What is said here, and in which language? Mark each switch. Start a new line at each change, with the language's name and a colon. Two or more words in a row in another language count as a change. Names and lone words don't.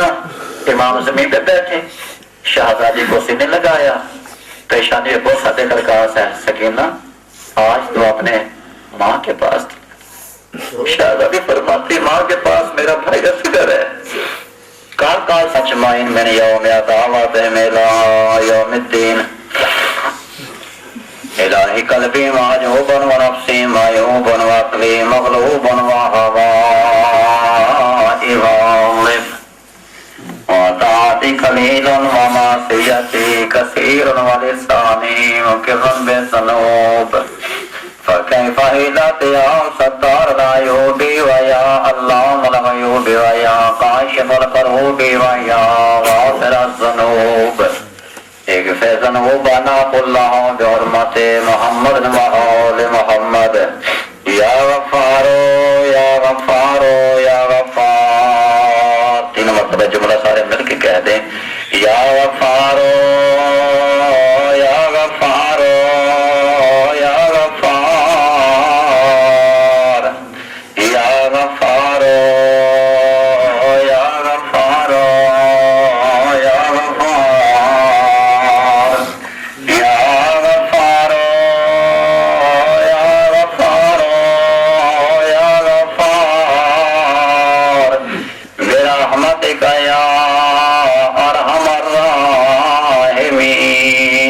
Urdu: امام زمین پہ بیٹھے, شہزادی کو سینے لگایا, پیشانی پہ بوسہ دے کر کہا سکینہ آج تو اپنے ماں کے پاس تھی. شہزادی فرماتی ماں کے پاس میرا بھائی اصغر ہے. کال کال سچ مائن میں نے یوم عداوت ہے میلا یوم الدین.
Arabic: الہی قلبی معجوب و نفسی معیوب و عقلی مغلوب و ہوایی غالب وطاعتی قلیل و معصیتی کثیر و لسانی مقر بذنوب فكيف إذا يا ستار العيوب ويا اللهم الغيوب ويا كاشف الكروب ويا غافر الذنوب اغفر ذنوبنا كلها بحرمة محمد وآل محمد يا غفار يا غفار يا غفار.
Urdu: تین مرتبہ جملہ سارے مل کے کہہ دیں
Arabic: یا غفار یا غفار یا غفار یا غفار یا غفار یا غفار یا غفار یا غفار یا غفار برحمتک یا ارحم الراحمین.